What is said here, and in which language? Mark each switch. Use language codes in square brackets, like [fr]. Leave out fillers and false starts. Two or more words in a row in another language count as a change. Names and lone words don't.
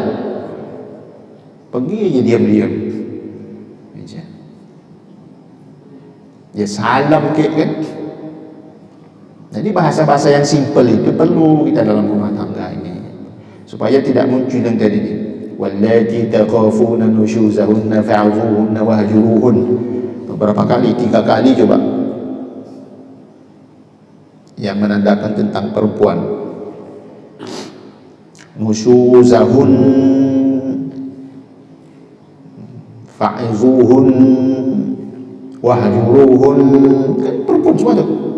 [id] Pergi aja diam-diam. Dia salam ke kan. Jadi bahasa-bahasa yang simpel itu perlu kita dalam rumah tangga ini, supaya tidak muncul yang tadi ini. [ar] واللاتي تخافون نشوزهن فعظوهن واهجروهن. [id] Beberapa kali, 3 kali coba, yang menandakan tentang perempuan. [ar] نشوزهن فعظوهن واهجروهن, [id] kan perempuan semua tu.